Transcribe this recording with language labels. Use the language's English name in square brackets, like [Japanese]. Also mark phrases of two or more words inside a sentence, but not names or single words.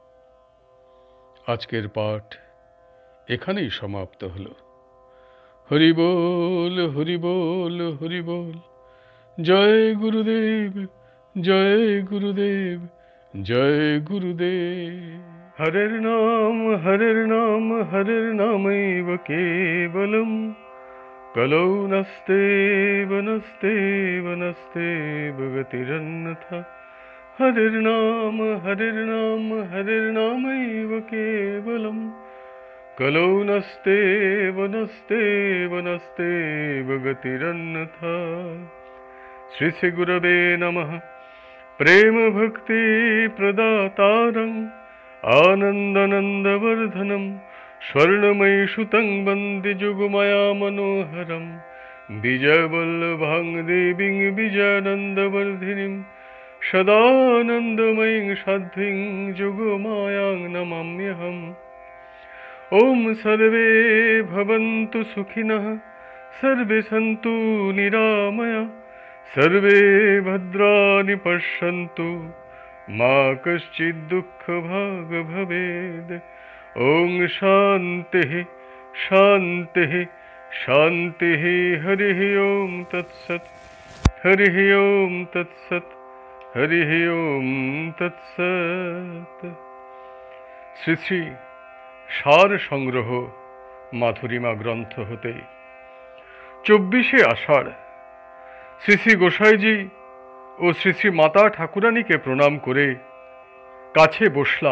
[Bangla] আজকের পাঠ এখানেই সমাপ্ত হল। হরি বল, হরি বল, হরি বল। জয় গুরুদেব, জয় গুরুদেব, জয় গুরুদেব। [Sanskrit] হরের নাম, হরের নাম, হরের নামৈব কেবলম। কলৌ নাস্তেব, নাস্তেব, নাস্তেব গতিরন্যথা। হরের নাম, হরের নাম, হরের নামৈব কেবলম। কলৌ নাস্তেব, নাস্তেব, নাস্তেব গতিরন্যথা। শ্রী শ্রী গুরবে নমঃ। প্রেম ভক্তি প্রদাতারং আনন্দানন্দবর্ধনম স্বর্ণময়ী সুতং বন্দে যুগমায়া মনোহরম। বিজয়বল্লভাং দেবীং বিজয়ানন্দবর্ধিনীং সদানন্দময়ীং সাধ্বীং যুগমায়াং নমাম্যহম। ওম সর্বে ভবন্তু সুখিনঃ, সর্বে সন্তু নিরাময়া, সর্বে ভদ্রাণি পশ্যন্তু, মা কশ্চিৎ দুঃখভাগ ভবেদ। ওং শান্তিঃ শান্তিঃ শান্তিঃ। হরিঃ ওম তৎসৎ, হরিঃ ওম তৎসৎ, হরিঃ ওম তৎসৎ। [Bangla] শ্রী শ্রী সার সংগ্রহ মাধুরীমা গ্রন্থ হতে 24শে আষাঢ় শ্রী শ্রী গোসাইজি ও শ্রী শ্রী মাতা ঠাকুরানীকে প্রণাম করে কাছে বসলাম।